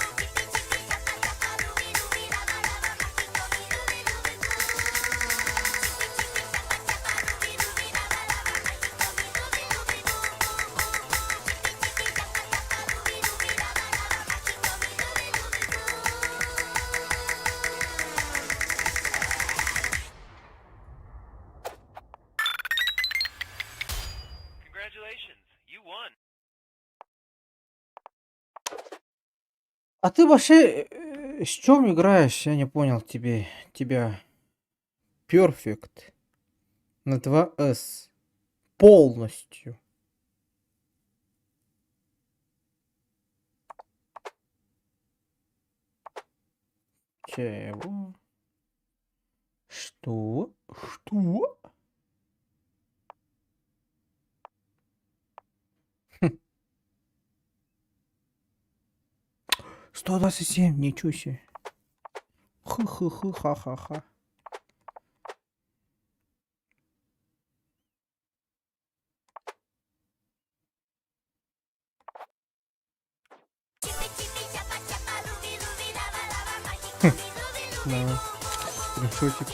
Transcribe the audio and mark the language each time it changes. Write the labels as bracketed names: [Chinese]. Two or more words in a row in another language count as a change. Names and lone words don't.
[Spanish] Chipi chipi chapa chapa, rubi rubi daba daba, mágico mi rubi rubi boo. Chipi chipi chapa chapa, rubi rubi daba daba, mágico mi rubi rubi boo boo boo boo. Chipi chipi chapa chapa, rubi rubi daba daba, mágico mi rubi rubi [English] Congratulations, you won. [Russian] А ты вообще с чем играешь? Я не понял тебя. Perfect. На 2S. Полностью. Чего? Что? Что? 127, ничего себе. Хы-хы-хы, ха-ха-ха. [Spanish] chipi chipi chapa chapa, rubi rubi daba daba, mágico mi rubi rubi [Russian] Да, boo. скриншотик.